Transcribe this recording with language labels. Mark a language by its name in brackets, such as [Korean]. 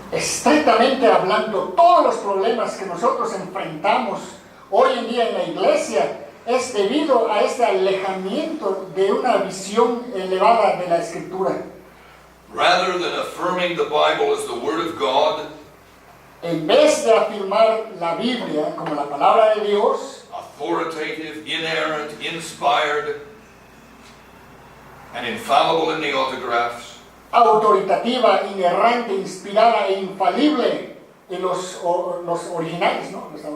[Spanish] estrictamente hablando, todos los problemas que nosotros enfrentamos hoy en día en la Iglesia es debido a este alejamiento de una visión elevada de la Escritura. [English] Rather than affirming the Bible as the Word of God, [Spanish] En vez de afirmar la Biblia como la palabra de Dios, [English] authoritative, inerrant, inspired, and infallible in the autographs, [Spanish] autoritativa, inerrante, inspirada e infalible en los originales, ¿no?